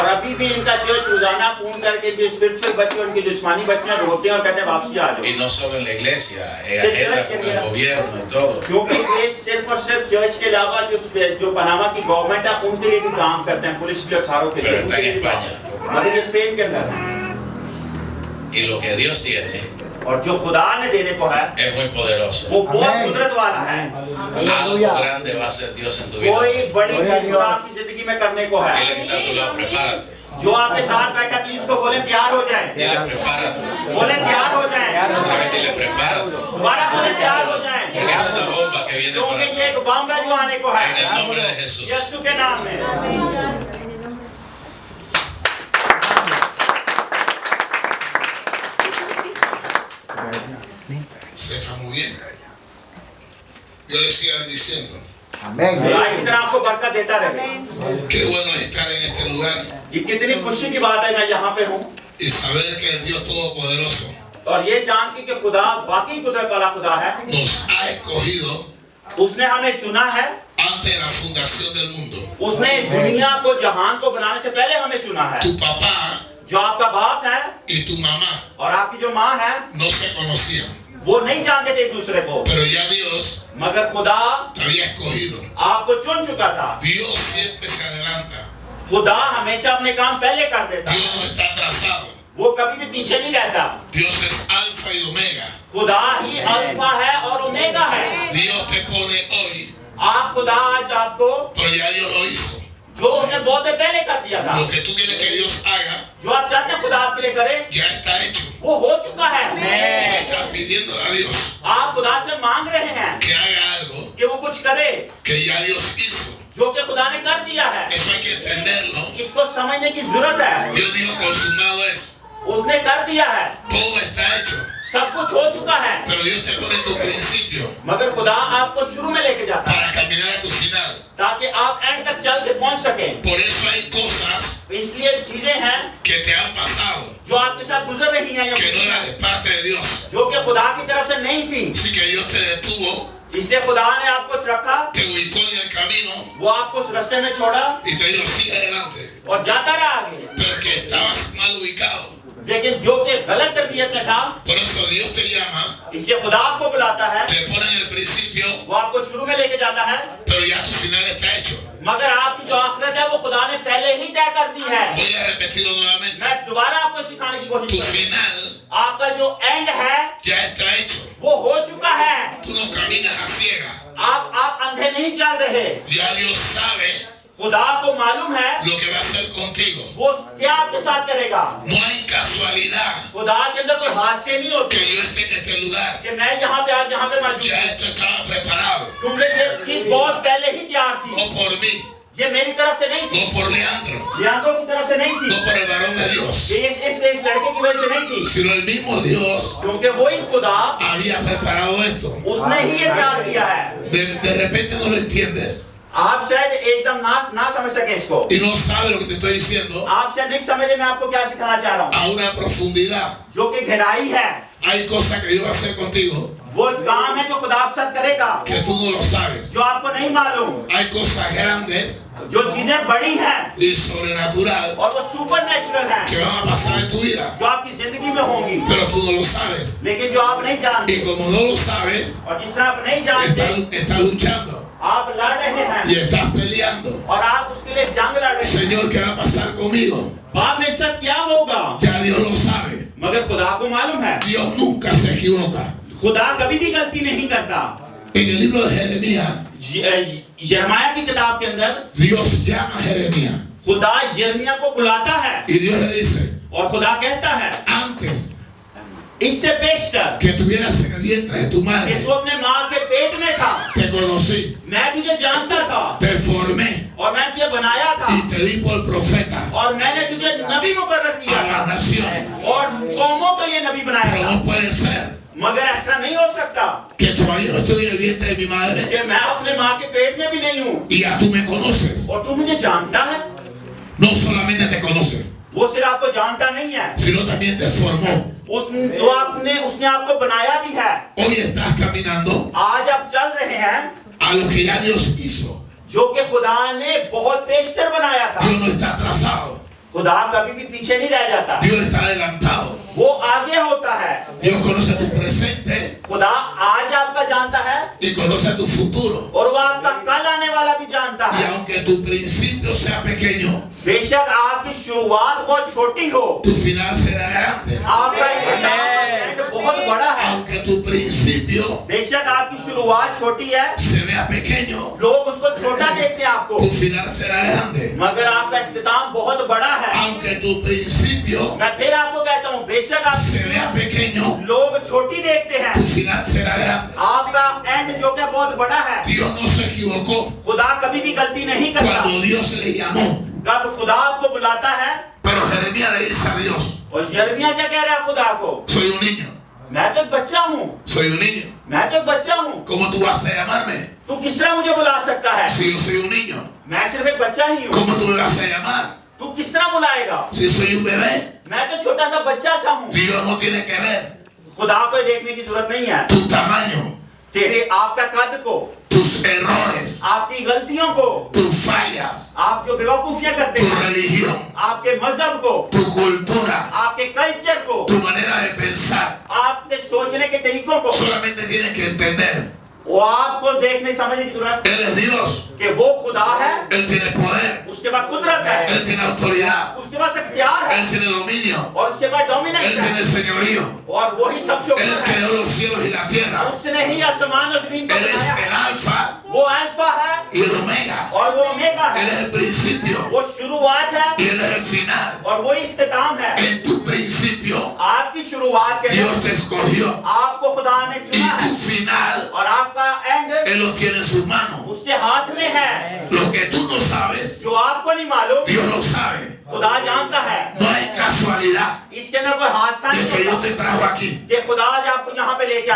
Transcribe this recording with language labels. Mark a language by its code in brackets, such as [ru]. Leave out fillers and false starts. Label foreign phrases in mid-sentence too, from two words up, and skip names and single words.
[ur] اور ابھی بھی ان کا چرچ روزانہ فون کر کے جو سپریچوئل بچے ان کے جسمانی بچے روتے ہیں اور کہتے ہیں واپسی آ جاؤ. [es] Y no solo en la iglesia, agenda con el gobierno y todo. [ur] کیونکہ یہ صرف اور صرف چرچ کے علاوہ جو پاناما کی گورنمنٹ ہے ان کے لیے بھی کام کرتے ہیں، پولیس کے ساروں کے لیے. [es] Pero está en España. [ur] مگر یہ اسپین کے اندر [es] Y lo que Dios tiene [ur] اور جو خدا نے دینے کو ہے [es] es muy poderoso. [ur] وہ بہت قدرت والا ہے. [es] Algo grande va a hacer Dios en tu vida. [ur] کوئی بڑی چیز خدا آپ کی زندگی میں کرنے کو ہے. [es] Dile que está a tu lado, prepárate. [ur] جو آپ کے ساتھ بیٹھا پلیز کو بولے تیار ہو جائے. [es] Dile prepárate. [ur] بولے تیار ہو جائے. [es] Otra vez dile prepárate. [ur] دوبارہ بولے تیار ہو جائے. [es] Porque es una bomba que viene por [ur] کیونکہ [es] ahí. [ur] یہ ایک بم ہے جو آنے کو ہے. [es] En el nombre de Jesús. [ur] یسوع کے نام میں. [es] Sepa muy bien. Dios le siga bendiciendo. Amén. [ur] خدا اسی طرح آپ کو برکت دیتا رہے. [es] Qué bueno es estar en este lugar [ur] یہ کتنی خوشی کی بات ہے میں یہاں پہ ہوں [es] y saber que el Dios Todopoderoso [ur] اور یہ جان کے کہ خدا واقعی قدرت والا خدا ہے. [es] nos ha escogido [ur] اس نے ہمیں چنا ہے. [es] antes de la fundación del mundo. [ur] اس نے دنیا کو جہان کو بنانے سے پہلے ہمیں چنا ہے. [es] Tu papá [ur] جو آپ کا باپ ہے [es] y tu mamá [ur] اور آپ کی جو ماں ہے [es] no se conocían, [ur] وہ نہیں جانتے تھے ایک دوسرے کو, [es] pero ya Dios [ur] مگر خدا [es] te había escogido. [ur] آپ کو چن چکا تھا. [es] Dios siempre se adelanta. [ur] خدا ہمیشہ اپنے کام پہلے کر دیتا. [es] Dios no está atrasado. [ur] وہ کبھی بھی پیچھے نہیں رہتا. [es] Dios es alfa y omega. [ur] خدا ہی الفا ہے اور اومیگا ہے. [es] Dios te pone hoy, [ur] آپ خدا آج آپ کو [es] pero ya Dios lo hizo. [ur] جو اس نے بہت دیر پہلے کر دیا تھا, [es] Lo que tú quieres que Dios haga [ur] جو آپ چاہتے ہیں خدا آپ کے لیے کرے [es] ya está hecho. [ur] وہ ہو چکا ہے. [es] Tú estás pidiéndole a Dios [ur] آپ خدا سے مانگ رہے ہیں [es] que haga algo [ur] کہ وہ کچھ کرے [es] que ya Dios hizo. [ur] جو کہ خدا نے کر دیا ہے. [es] Eso hay que entenderlo. [ur] اس کو سمجھنے کی ضرورت ہے. [es] Dios dijo consumado es. [ur] اس نے کر دیا ہے. [es] Todo está hecho. [ur] سب کچھ ہو چکا ہے. [es] Pero Dios te pone tu principio [ur] مگر خدا آپ کو شروع میں لے کے جاتا ہے [es] para caminar a tu final. [ur] تاکہ آپ اینڈ تک چل کے پہنچ سکیں. [es] Por eso hay cosas [ur] اس لیے چیزیں ہیں [es] que te han pasado [ur] جو آپ کے ساتھ گزر رہی ہیں [es] que no eran de parte de Dios. [ur] جو کہ خدا کی طرف سے نہیں تھی. [es] Así que Dios te detuvo, [ur] اس لیے خدا نے آپ کو رکھا, [es] te ubicó en el camino [ur] وہ آپ کو اس راستے میں چھوڑا [es] y te dijo sigue adelante. [ur] اور جاتا رہا آگے. [es] Pero que estabas mal ubicado. [ur] لیکن جو کہ غلط تربیت میں تھا, [es] Por eso Dios te llama, [ur] اس لیے خدا آپ کو بلاتا ہے. [es] te pone en el principio, [ur] وہ آپ کو شروع میں لے کے جاتا ہے. [es] pero ya tu final está hecho. [ur] مگر آپ کی جو آخرت ہے وہ خدا نے پہلے ہی طے کر دی ہے. [es] Voy a repetirlo nuevamente. [ur] میں دوبارہ آپ کو سکھانے کی [es] Tu [ur] کوشش کروں گا. [es] final [ur] آپ کا جو اینڈ ہے [es] ya está hecho. [ur] وہ ہو چکا ہے. [es] Tú no caminas a ciega. [ur] آپ اندھے نہیں چل رہے. [es] Ya Dios sabe [ur] خدا کو معلوم ہے [es] lo que va a hacer contigo. [ur] وہ کیا آپ کے ساتھ کرے گا. [es] No hay casualidad [ur] خدا کے اندر کوئی حادثے نہیں ہوتے [es] que yo esté en este lugar. [ur] کہ میں یہاں پہ آج یہاں پہ موجود [es] Ya [ur] ہوں. [es] esto estaba preparado. [ur] تم نے یہ چیز بہت پہلے ہی تیار تھی. [es] No por mí, [ur] یہ میری طرف سے نہیں تھی, [es] no por Leandro, [ur] لیانڈرو کی طرف سے نہیں تھی, [es] no por el varón de Dios, [ur] یہ اس لڑکے کی وجہ سے نہیں تھی, [es] sino el mismo Dios [ur] کیونکہ وہی خدا [es] había preparado esto. [ur] اس نے ہی یہ تیار کیا ہے. [es] De repente no lo entiendes [ur] آپ شاید ایک دم نہ سمجھ سکے اس کو. [es] y no sabes lo que te estoy diciendo [ur] آپ شاید نہیں سمجھے میں آپ کو کیا سکھانا چاہ رہا ہوں. [es] a una profundidad. [ur] جو کہ گہرائی ہے, [es] Hay cosas que Dios va a hacer contigo [ur] وہ کام ہے جو خدا آپ ساتھ کرے گا [es] que tú no lo sabes. [ur] جو آپ کو نہیں معلوم. [es] Hay cosas grandes [ur] جو چیزیں بڑی ہیں [es] y sobrenatural [ur] اور وہ سپر نیچرل ہیں [es] que van a pasar en tu vida, [ur] جو آپ کی زندگی میں ہوں گی, [es] pero tú no lo sabes. [ur] لیکن جو آپ نہیں جانتے. [es] Y como no lo sabes, [ur] اور جس طرح آپ نہیں جانتے [es] estás luchando [ur] آپ لڑ رہے ہیں [es] y estás peleando. [ur] اور آپ اس کے لیے جنگ لڑ رہے ہیں. [es] Señor, ¿qué va a pasar conmigo? [ur] باپ میرے ساتھ کیا ہوگا, [es] Ya Dios lo sabe. [ur] مگر خدا کو معلوم ہے. [es] Dios nunca se equivoca. [ur] خدا کبھی بھی غلطی نہیں کرتا. [es] En el libro de Jeremías, [ur] یرمیاہ کی کتاب کے اندر [es] Dios llama a Jeremías [ur] خدا یرمیاہ کو بلاتا ہے [es] y Dios le dice, [ur] اور خدا کہتا ہے [es] antes [ur] اس سے پیشتر [es] que estuvieras en el vientre de tu [ur] کہ [es] madre, [ur] تو اپنے ماں کے پیٹ میں تھا, [es] te conocí, [ur] میں تجھے جانتا تھا [es] te formé [ur] اور میں تجھے بنایا تھا [es] y te di por profeta [ur] اور میں نے تجھے نبی مقرر کیا [es] a [ur] تھا [es] las naciones. [ur] اور قوموں کو یہ نبی بنایا [es] Pero [ur] تھا. [es] no puede ser [ur] مگر ایسا نہیں ہو سکتا [es] que todavía no estoy en el vientre de mi madre [ur] کہ میں اپنے ماں کے پیٹ میں بھی نہیں ہوں [es] y ya tú me conoces. [ur] اور تو مجھے جانتا ہے. [es] No solamente te conoce, [ur] وہ صرف آپ کو جانتا نہیں ہے, [es] sino también te formó. [ur] اس نے آپ کو بنایا بھی ہے. [es] Hoy estás caminando [ur] آج آپ چل رہے ہیں [es] a lo que ya Dios hizo. [ur] جو کہ خدا نے بہت بیشتر بنایا تھا. [es] Dios no está atrasado. [ur] خدا کبھی بھی پیچھے نہیں رہ جاتا, [es] Dios está adelantado. [ur] وہ آگے ہوتا ہے. [es] Dios conoce tu presente [ur] خدا آج آپ کا جانتا ہے [es] y conoce tu futuro. [ur] اور وہ آپ کا کل آنے والا بھی جانتا [es] Y [ur] ہے. [es] aunque tu principio sea pequeño, [ur] بے شک آپ کی شروعات بہت چھوٹی ہو, [es] tu final será grande. [ur] آپ کا اینڈ بہت بڑا ہے. [es] Aunque tu principio [ur] بے شک آپ کی شروعات چھوٹی ہے, [es] se vea pequeño, [ur] لوگ اس کو چھوٹا دیکھتے ہیں آپ کو, [es] tu final será grande. [ur] مگر آپ کا اختتام بہت بڑا ہے. [es] Aunque tu principio [ur] میں پھر آپ کو کہتا ہوں، بے شک آپ [es] se vea pequeño, [ur] لوگ چھوٹی دیکھتے ہیں, [es] tu final será grande. [ur] آپ کا اینڈ جو کیا بہت بڑا ہے. [es] Dios no se equivocó [ur] خدا کبھی بھی غلطی نہیں کرتا. [es] cuando Dios le llamó. [ur] جب خدا آپ کو بلاتا ہے, [es] Pero Jeremías le dice a Dios, [ur] اور یرمیاہ کیا کہہ رہا ہے خدا کو, [es] soy un niño, [ur] میں تو ایک بچہ ہوں, [es] soy un niño. [ur] میں تو ایک بچہ ہوں, [es] ¿Cómo tú vas a llamarme [ur] تو کس طرح مجھے بلا سکتا ہے? [es] si yo soy un niño? [ur] میں صرف ایک بچہ ہی ہوں, [es] ¿Cómo tú me vas a llamar [ur] تو کس طرح بلائے گا? [es] si soy un bebé? [ur] میں تو چھوٹا سا بچہ سا ہوں. [es] Dios no tiene que ver [ur] خدا کو دیکھنے کی ضرورت نہیں ہے, [es] tu tamaño, [ur] تیرے آپ کا قد کو, [es] tus errores, [ur] آپ کی غلطیوں کو, [es] tus fallas, [ur] آپ جو بیوقوفیاں کرتے [es] tu [ur] ہیں, [es] religión, [ur] آپ کے مذہب کو, [es] tu cultura, [ur] آپ کے کلچر کو, [es] tu manera de pensar. [ur] آپ کے سوچنے کے طریقوں کو, [es] Solamente tienes que entender, [ur] وہ آپ کو دیکھنے سمجھنے کی ضرورت [es] Él es Dios, [ur] کہ وہ خدا ہے, [es] Él tiene poder, [ur] اس کے بعد قدرت ہے, [es] Él tiene autoridad, [ur] اس کے بعد اختیار ہے, [es] Él tiene dominio, [ur] اور اس کے بعد [es] Él [ur] ڈومیننس [es] tiene [ur] ہے, [es] señorío. [ur] اور وہی سب سے [es] Él [ur] اوپر ہے. [es] creó los cielos y la tierra. [ur] اس نے ہی آسمان اور زمین کو [es] Él es [ur] بنایا [es] el [ur] ہے. [es] alfa [ur] وہ الفا ہے [es] y el omega. [ur] اور وہ اومیگا [es] Él [ur] ہے, [es] es el principio [ur] وہ شروعات ہے [es] y Él es el final. [ur] اور وہ اختتام ہے. [es] En tu principio, [ur] آپ کی شروعات کے لیے [es] Dios te escogió [ur] آپ کو خدا نے [es] y [ur] چنا [es] tu [ur] ہے [es] final, [ur] اور آپ کا اینڈ [es] Él lo tiene en sus manos. [ur] اس کے ہاتھ میں ہے. [es] Lo que tú no sabes, [ur] جو آپ کو نہیں معلوم, [es] Dios lo sabe. [ur] خدا جانتا ہے. [es] No hay casualidad [ur] اس کے اندر کوئی حادثہ [es] de [ur] نہیں [es] que Dios [ur] ہوتا [es] te trajo aquí. [ur] کہ خدا آج آپ کو یہاں پہ لے کے